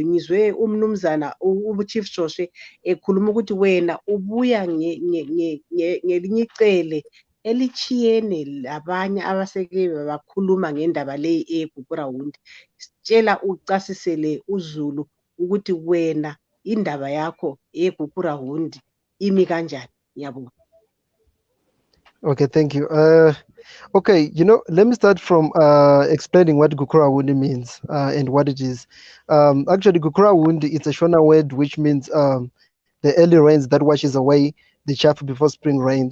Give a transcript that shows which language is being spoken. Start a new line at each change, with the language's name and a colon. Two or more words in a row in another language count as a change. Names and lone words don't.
North Ndebele: Ngizwe umnumzana uChief Joshwe ekhuluma ukuthi wena ubuya ngelinye icele elitshiyene labanye abaseke bakhuluma ngendaba leyi eGukurahundi. Sitshela ucasisele uzulu ukuthi wena indaba yakho eGukurahundi imi kanjani. Ngiyabonga.
English: Okay, thank you. Okay, let me start from explaining what Gukurahundi means and what it is. Actually, Gukurahundi, it's a Shona word which means the early rains that washes away the chaff before spring rains.